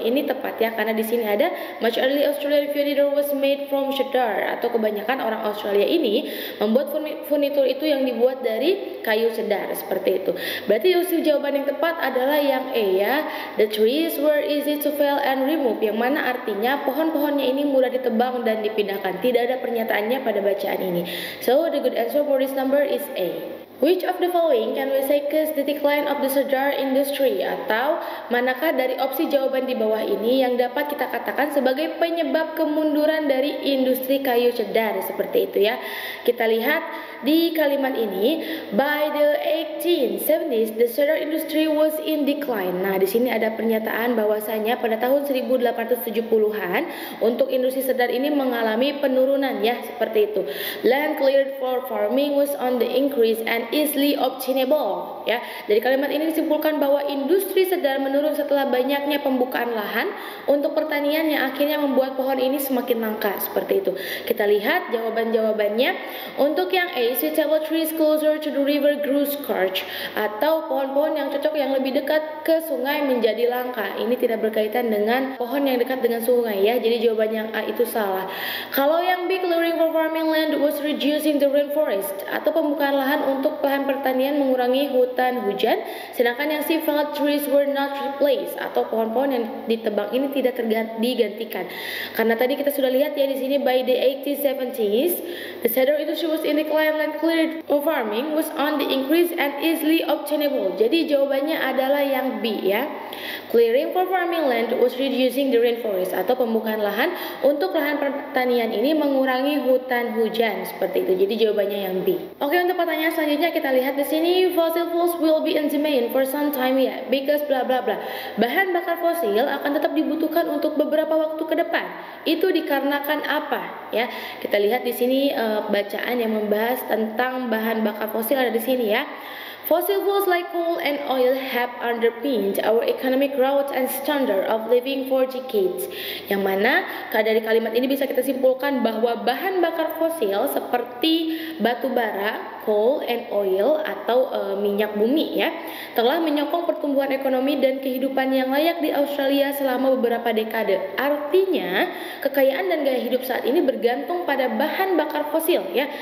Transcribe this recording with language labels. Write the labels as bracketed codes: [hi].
[id] Ini tepat ya, karena di sini ada [en] much early Australian furniture was made from cedar, [id] atau kebanyakan orang Australia ini membuat furnitur itu yang dibuat dari kayu cedar, seperti itu. Berarti opsi jawaban yang tepat adalah yang E ya. [en] The trees were easy to fell and remove, [id] yang mana artinya pohon-pohonnya ini mudah ditebang dan dipindahkan. Tidak ada pernyataannya pada bacaan ini. [en] So the good answer for this number is A. Which of the following can we say cause the decline of the cedar industry? [id] Atau manakah dari opsi jawaban di bawah ini yang dapat kita katakan sebagai penyebab kemunduran dari industri kayu cedar, seperti itu ya. Kita lihat di kalimat ini, [en] by the 1870s the cedar industry was in decline. [id] Nah, di sini ada pernyataan bahwasanya pada tahun 1870-an untuk industri cedar ini mengalami penurunan ya, seperti itu. [en] Land cleared for farming was on the increase and easily obtainable ya. [id] Dari kalimat ini disimpulkan bahwa industri cedar menurun setelah banyaknya pembukaan lahan untuk pertanian yang akhirnya membuat pohon ini semakin langka, seperti itu. Kita lihat jawaban-jawabannya. Untuk yang A, [en] suitable trees closer to the river grew scarce, [id] atau pohon-pohon yang cocok yang lebih dekat ke sungai menjadi langka. Ini tidak berkaitan dengan pohon yang dekat dengan sungai ya. Jadi jawaban yang A itu salah. Kalau yang B, [en] clearing for farming land was reducing the rainforest, [id] atau pembukaan lahan untuk lahan pertanian mengurangi hutan hujan. Sedangkan yang C, [en] felled trees were not replaced, [id] atau pohon-pohon yang ditebang ini tidak digantikan. Karena tadi kita sudah lihat ya di sini, [en] by the 1870s the cedar industry was in decline, land cleared for farming was on the increase and easily obtainable. [id] Jadi jawabannya adalah yang B ya. [en] Clearing for farming land was reducing the rainforest, [id] atau pembukaan lahan untuk lahan pertanian ini mengurangi hutan hujan, seperti itu. Jadi jawabannya yang B. Oke, untuk pertanyaan selanjutnya Selanjutnya kita lihat di sini, [en] fossil fuels will be in demand for some time yet because bla bla bla. [id] Bahan bakar fosil akan tetap dibutuhkan untuk beberapa waktu ke depan. Itu dikarenakan apa? Ya, kita lihat di sini bacaan yang membahas tentang bahan bakar fosil ada di sini ya. [en] Fossil fuels like coal and oil have underpinned our economic growth and standard of living for decades. [id] Yang mana dari kalimat ini bisa kita simpulkan bahwa bahan bakar fosil seperti batu bara, [en] coal and oil [id] atau minyak bumi ya, telah menyokong pertumbuhan ekonomi dan kehidupan yang layak di Australia selama beberapa dekade. Artinya, kekayaan dan gaya hidup saat ini bergantung pada bahan bakar fosil ya.